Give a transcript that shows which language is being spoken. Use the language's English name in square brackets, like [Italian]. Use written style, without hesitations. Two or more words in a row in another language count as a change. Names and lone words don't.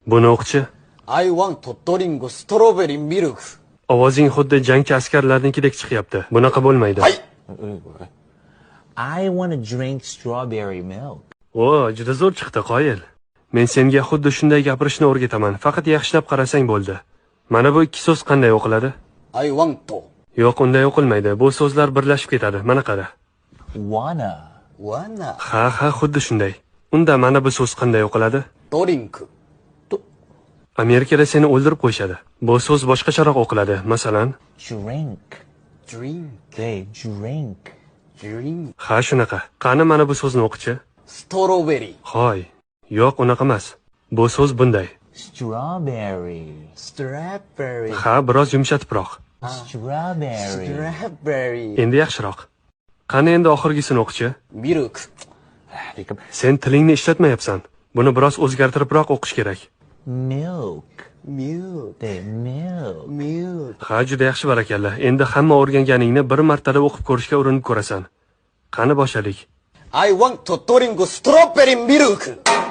[Uzbek] Buni o'qchi. [English] I want to drink strawberry milk. [Uzbek] Ovozing xuddi jangchi askarlarnikidek chiqyapti. Bunaqa bo'lmaydi. Hay. [English] I want to drink strawberry milk. [Uzbek] O, juda zo'r chiqdi, qoyil. Men senga xuddi shunday gapirishni o'rgataman. Faqat yaxshilab qarasang bo'ldi. Mana bu ikki so'z qanday o'qiladi? [English] I want to. [Uzbek] Yo'q, unday o'qilmaydi. Bu so'zlar birlashib ketadi. Mana qara. [English] Wanna. Wanna [Uzbek] Ha, xuddi shunday. Unda mana bu so'z qanday o'qiladi? [English] drink. [Uzbek] Amerikada seni o'ldirib qo'yishadi. Bu so'z boshqacharoq o'qiladi. Masalan, [English] Drink. Drink. They drink. Drink. [Uzbek] ha shunaqa. Qani mana bu so'zni o'qichi? [English] Strawberry. [Uzbek] Hoy. Yo'q, unaqa emas. Bu so'z bunday. [English] Strawberry. Strawberry. [Uzbek] Ha, biroz yumshatibroq. [English] Strawberry. Strawberry. [Uzbek] Endi yaxshiroq. Qani endi oxirgisini o'qichi? [English] Milk. [Uzbek] Sen tilingni ishlatmayapsan. Buni biroz o'zgartiribroq o'qish kerak. [English] Milk. Milk. They milk. Milk. [Uzbek] Ha, juda yaxshi barakalla. Endi hamma o'rganganingni bir martada o'qib ko'rishga urinib ko'rasan. Qani boshladik. [English] I want to drink strawberry milk.